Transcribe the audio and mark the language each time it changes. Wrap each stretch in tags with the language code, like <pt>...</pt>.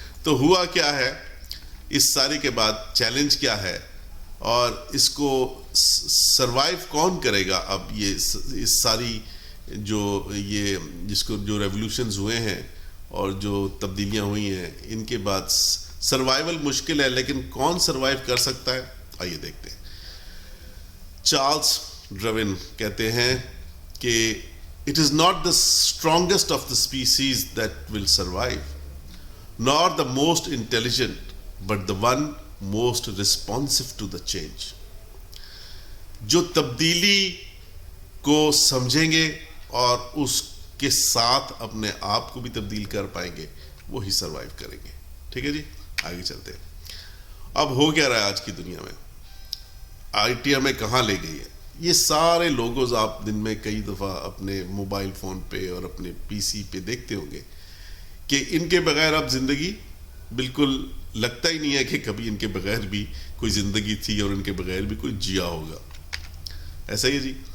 <ur>تو ہوا کیا ہے اس سارے کے بعد، چیلنج کیا ہے، اور اس کو سروائیو کون کرے گا؟ اب یہ اس ساری جو یہ جس کو جو ریولوشنز ہوئے ہیں اور جو تبدیلیاں ہوئی ہیں، ان کے بعد سروائیول مشکل ہے، لیکن کون سروائیو کر سکتا ہے؟ آئیے دیکھتے ہیں. چارلس ڈارون کہتے ہیں کہ</ur> <en>it is not the strongest of the species that will survive, nor the most intelligent, but the one most responsive to the change.</en> <ur>جو تبدیلی کو سمجھیں گے اور اس کے ساتھ اپنے آپ کو بھی تبدیل کر پائیں گے، وہی سروائیو کریں گے. ٹھیک ہے جی، آگے چلتے ہیں. اب ہو کیا رہا ہے آج کی دنیا میں؟ آئی ٹی ہمیں کہاں لے گئی ہے؟ یہ سارے لوگوز آپ دن میں کئی دفعہ اپنے موبائل فون پہ اور اپنے پی سی پہ دیکھتے ہوں گے کہ ان کے بغیر اب زندگی بالکل لگتا ہی نہیں ہے کہ کبھی ان کے بغیر بھی کوئی زندگی تھی اور ان کے بغیر بھی کوئی جیا ہوگا. ایسا ہی ہے جی.</ur>